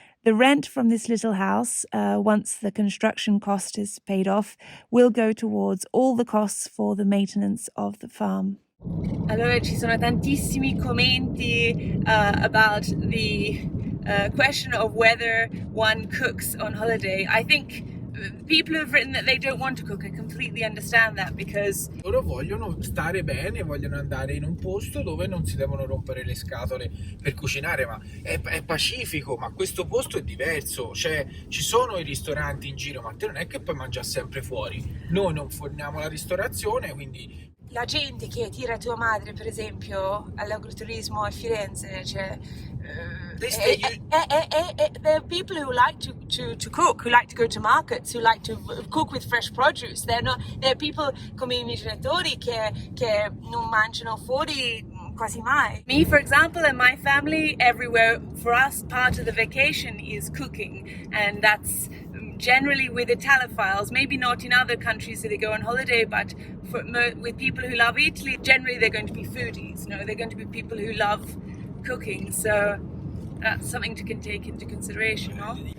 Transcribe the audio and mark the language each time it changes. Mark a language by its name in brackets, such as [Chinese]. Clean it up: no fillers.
[English] The rent from this little house, once the construction cost is paid off, will go towards all the costs for the maintenance of the farm. [Italian] Allora, ci sono tantissimi commenti [English] about the question of whether one cooks on holiday. I think people have written that they don't want to cook. I completely understand that, because [Italian] loro vogliono stare bene, vogliono andare in un posto dove non si devono rompere le scatole per cucinare, ma è pacifico. Ma questo posto è diverso, cioè ci sono i ristoranti in giro, ma te non è che puoi mangiare sempre fuori. Noi non forniamo la ristorazione, quindi la gente che tira tua madre, per esempio, all'agroturismo a Firenze, cioè, [English] there are people who like to cook, who like to go to markets, who like to cook with fresh produce. There are people [Italian] come i miei genitori che non mangiano fuori quasi mai. [English] Me, for example, and my family, everywhere, for us, part of the vacation is cooking, and that's generally with Italophiles, maybe not in other countries that they go on holiday, but with people who love Italy, generally they're going to be foodies. No, they're going to be people who love cooking. So that's something to take into consideration, no?